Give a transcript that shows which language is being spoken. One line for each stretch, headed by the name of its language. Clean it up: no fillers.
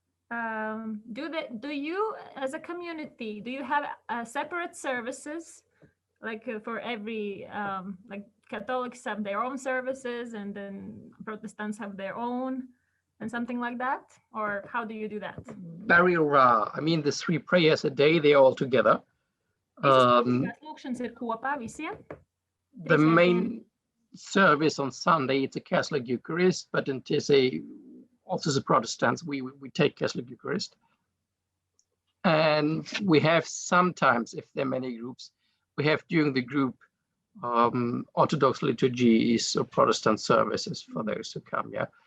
English: Do you, as a community, do you have separate services, like for every, like Catholics have their own services and then Protestants have their own? And something like that? Or how do you do that? Very rare. I mean, the 3 prayers a day, they're all together.
Latvian: Lūgšanas ir kopā visiem?
English: The main service on Sunday, it's a Catholic Eucharist, but in Taize, also as Protestants, we take Catholic Eucharist. And we have sometimes, if there are many groups, we have during the group Orthodox liturgies or Protestant services for those who come, yeah.